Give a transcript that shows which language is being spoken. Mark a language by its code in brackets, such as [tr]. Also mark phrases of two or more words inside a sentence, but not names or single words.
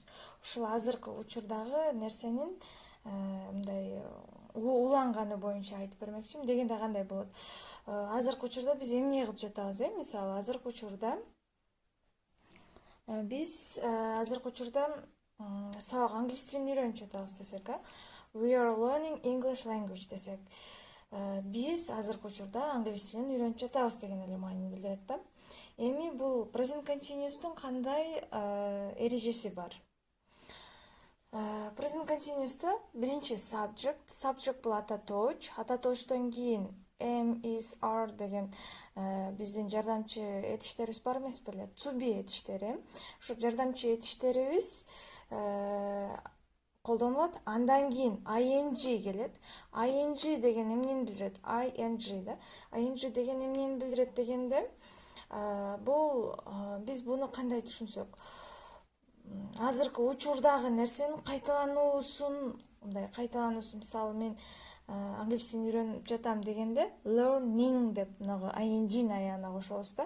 [ky] Ушул азыркы учурдагы нерсенин мындай уланганы боюнча айтып бермекчимин. Дегенде кандай болот? Азыркы учурда биз эмне кылып жатабыз? Мисалы, азыркы учурда биз сабак англис тилин үйрөнүп жатабыз десек, [en] we are learning English language [ky] десек, биз азыркы учурда англис тилин үйрөнүп жатабыз деген эле маанини билдирет да. Эми бул [en] present continuous'тун [ky] кандай эрежеси бар? [en] Present continuous'та [ky] биринчи subject бул ататоочтон кийин [en] am, is, are [ky] деген биздин жардамчы этиштерибиз бар эмес беле? [en] To be [ky] этиштери. Ошо жардамчы этиштерибиз колдонулат. Андан кийин ing келет. Ing деген эмнени билдирет? ing да. Ing деген эмнени билдирет дегенде, бул биз буну кандай түшүнсөк, азыркы учурдагы нерсенин кайталануусун, мисалы мен англис тилин үйрөнүп жатам дегенде learning деп ing аягына кошобуз да.